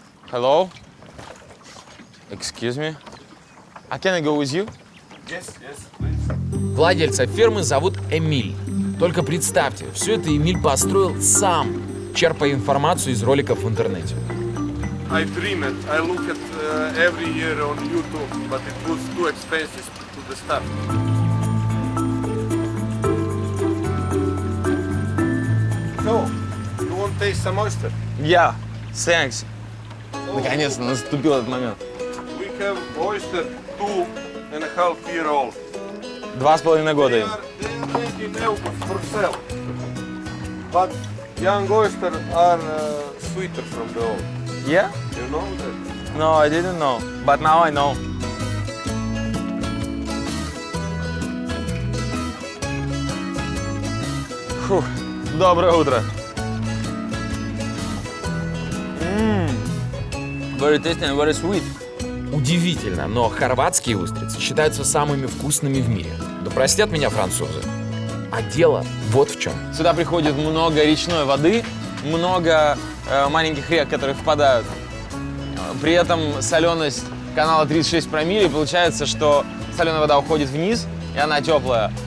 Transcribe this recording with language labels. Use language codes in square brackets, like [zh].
[en] Hello. Excuse me. Can I go with you? [ru] Владельца фермы зовут Эмиль. Только представьте, все это Эмиль построил сам, черпая информацию из роликов в интернете. [en] I dream it. I look at every year on YouTube, but it was too expensive to the start. So, you want to taste some oyster? Yeah. Thanks. [ru] Наконец-то наступил этот момент. [en] We have oyster 2.5 year old. [ru] 2,5 года [en] They [ru] им. [en] are 20 euros for sale. But young oyster are sweeter from the old. Yeah? You know that? No, I didn't know. But now I know. [ru] Фух, доброе утро. [en] Very tasty and very sweet. [ru] Удивительно, но хорватские устрицы считаются самыми вкусными в мире. Да простят меня французы. А дело вот в чем. Сюда приходит много речной воды, много маленьких рек, которые впадают. При этом соленость канала 36 промилле, получается, что соленая вода уходит вниз, и она теплая.